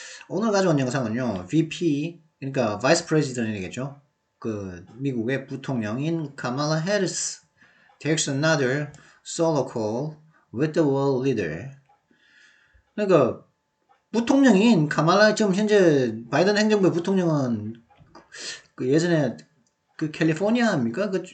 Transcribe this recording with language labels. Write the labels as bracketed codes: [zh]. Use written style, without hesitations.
[ko] 오늘 가져온 영상은요, VP, 그러니까 Vice President이겠죠. 미국의 부통령인 카말라 해리스 [en] takes another solo call with the world leader. [ko] 그러니까 부통령인 카말라, 지금 현재 바이든 행정부의 부통령은 예전에 캘리포니아입니까?